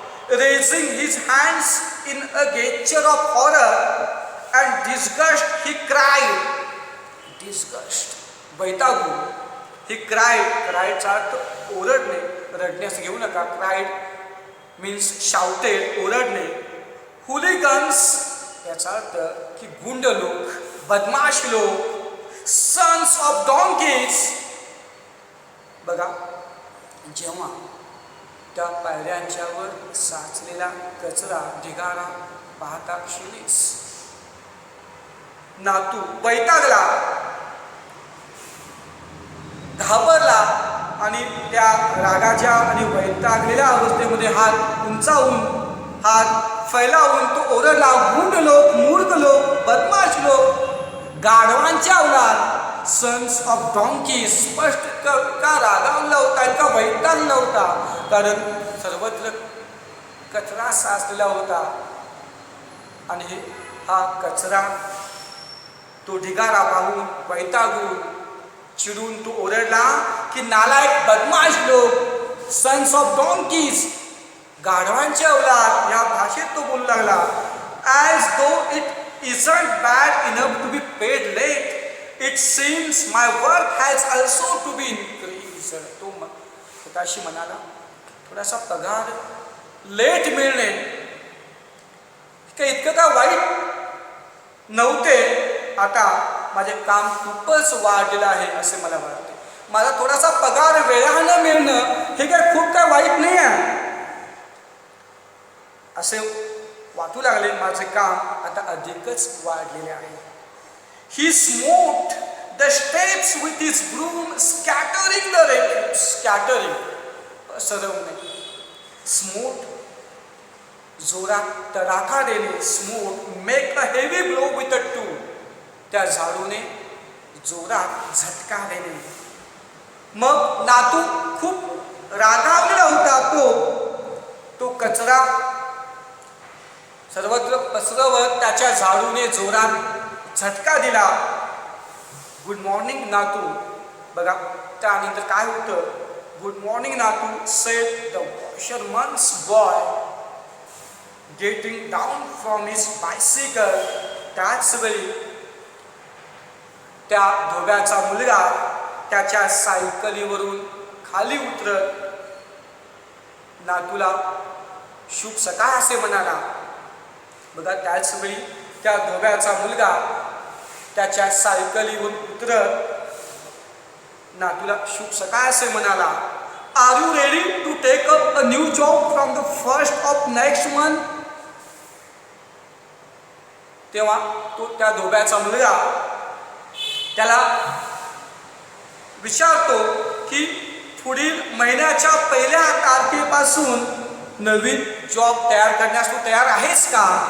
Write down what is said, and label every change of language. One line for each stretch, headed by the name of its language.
English: Raising his hands in a gesture of horror and disgust, he cried.
Marathi: Disgust, वैतागून.
English: He cried
Marathi: चा अर्थ ओरडणे, रडण्यास घेऊ नका.
English: cried means shouted,
Marathi: ओरडणे. hooligans याचा अर्थ की गुंड लोक, बदमाश लोक,
English: sons of donkeys.
Marathi: बघा जेव्हा त्या पायऱ्यांच्यावर साचलेला कचरा, ढिगारा पाहता क्षणीच नातू वैतागला, घाबरला आणि त्या रागाच्या आणि वैतागलेल्या अवस्थेमध्ये हात उंचावून, हात फैलावून तो ओरडला. गुंड लोक, मूर्ख लोक, बदमाश लोक, गाढवांच्या अवलाद,
English: Sons of donkey.
Marathi: स्पष्ट का रागावला होता, का वैतागला होता, कारण सर्वत्र कचरा साचलेला होता. आणि हा कचरा, तो ढिगारा पाहून वैतागून चिडून तो ओरडला की नालायक, बदमाश लोक,
English: sons of donkeys,
Marathi: गाढवांचे अवलाद. या भाषेत तो बोलू लागला.
English: As though it isn't bad enough to be paid late, it seems my work has also to be increased.
Marathi: तो स्वतःशी म्हणाला, थोडासा पगार लेट मिळणे इतकं का वाईट नव्हते. आता माझे काम खूपच वाढलेलं आहे असे मला वाटते. मला थोडासा पगार वेळानं मिळणं हे काय खूप काय वाईट नाही आहे असे वाटू लागले. माझे काम आता अधिकच वाढलेले आहे.
English: He smote the steps with his broom, scattering the refuse.
Marathi: Scattering, पसरवणे. Smote, जोरात तडाखा देणे.
English: Smote, make a heavy blow with a tool.
Marathi: त्या झाडूने जोरात झटका देणे. मग नातू खूप रागावलेला होता. तो कचरा सर्वत्र पसरवत त्याच्या झाडूने जोरात झटका दिला.
English: good morning
Marathi: नातू. बघा त्यानंतर काय होतं.
English: Good morning Natu said the washerman's boy getting down from his bicycle.
Marathi: त्याच वेळी त्या धोब्याचा मुलगा त्याच्या सायकलीवरून खाली उतरत नातूला शुभ सकाळ असे म्हणाला. बघा त्याच वेळी त्या धोब्याचा मुलगा त्याच्या सायकलीवरून उतरत नातूला शुभ सकाळ असे म्हणाला.
English: Are you ready to take up a new job from the first of next month.
Marathi: तेव्हा तो त्या धोब्याचा मुलगा त्याला विचारतो की पुढील महिन्याच्या पहिल्या तारखेपासून नवीन जॉब तयार करण्यास तू तयार आहेस का.